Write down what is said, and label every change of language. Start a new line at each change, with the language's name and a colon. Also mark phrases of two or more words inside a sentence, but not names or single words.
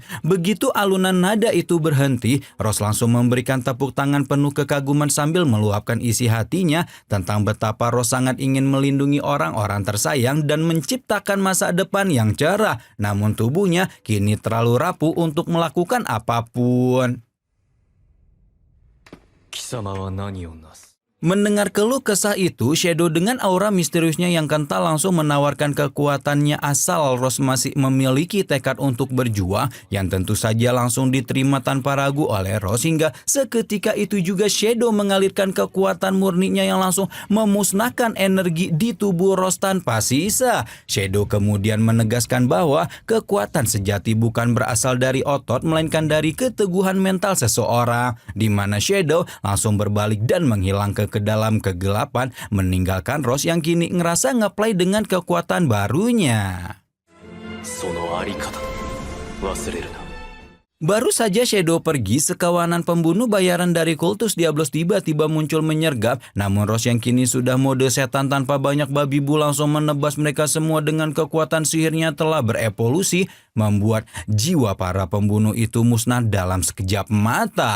Indonesian: Begitu alunan nada itu berhenti, Rose langsung memberikan tepuk tangan penuh kekaguman sambil meluapkan isi hatinya tentang betapa Rose sangat ingin melindungi orang-orang tersayang dan menciptakan masa depan yang cerah. Namun tubuhnya kini terlalu rapuh untuk melakukan apapun.
Japanese: 貴様は何をなす
Indonesian: Mendengar keluh kesah itu, Shadow dengan aura misteriusnya yang kental langsung menawarkan kekuatannya asal Rose masih memiliki tekad untuk berjuang, yang tentu saja langsung diterima tanpa ragu oleh Rose. Hingga seketika itu juga Shadow mengalirkan kekuatan murninya yang langsung memusnahkan energi di tubuh Rose tanpa sisa. Shadow kemudian menegaskan bahwa kekuatan sejati bukan berasal dari otot, melainkan dari keteguhan mental seseorang, di mana Shadow langsung berbalik dan menghilang ke dalam kegelapan, meninggalkan Rose yang kini ngerasa ngeplay dengan kekuatan barunya.
Japanese: そのあり方忘れるな
Indonesian: Baru saja Shadow pergi, sekawanan pembunuh bayaran dari kultus Diablos tiba-tiba muncul menyergap. Namun Rose yang kini sudah mode setan tanpa banyak babi bu langsung menebas mereka semua dengan kekuatan sihirnya telah berevolusi, membuat jiwa para pembunuh itu musnah dalam sekejap mata.